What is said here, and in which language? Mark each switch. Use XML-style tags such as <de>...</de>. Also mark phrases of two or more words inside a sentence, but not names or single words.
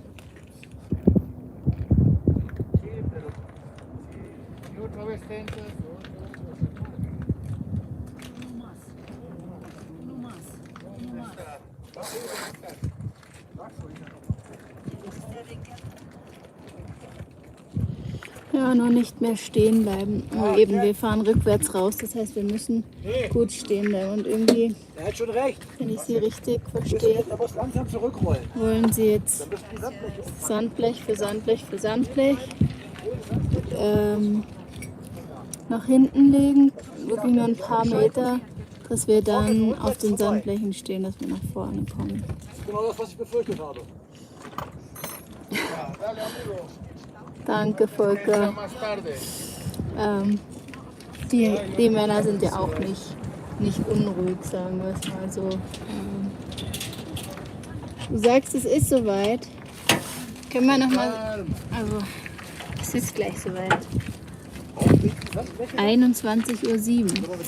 <es>Sí, pero si otra vez te entras, otra vez vas a entrar.</es> <de>Ja, nur nicht mehr stehen bleiben. Aber eben, wir fahren rückwärts raus, das heißt, wir müssen gut stehen bleiben. Und irgendwie, Er hat schon recht. wenn ich sie richtig verstehe, Er muss langsam zurückrollen. wollen sie jetzt Dann müssen die Sandfläche um. Sandblech für Sandblech für Sandblech nach hinten legen, wirklich nur ein paar Meter, dass wir dann auf den Sandblechen stehen, dass wir nach vorne kommen. Das ist genau das, was ich befürchtet habe.</de> <es>Ah, dale, amigo.</es> <de>Danke,</de> <es>Entra</es> <de>Volker.</de> <es>más tarde.</es> <de>Die Männer sind ja auch nicht unruhig, sagen wir es mal so. Du sagst, es ist soweit. Können wir nochmal.</de> <es>Calma.</es> <de>Also, es ist gleich soweit. 21:07 Uhr.</de>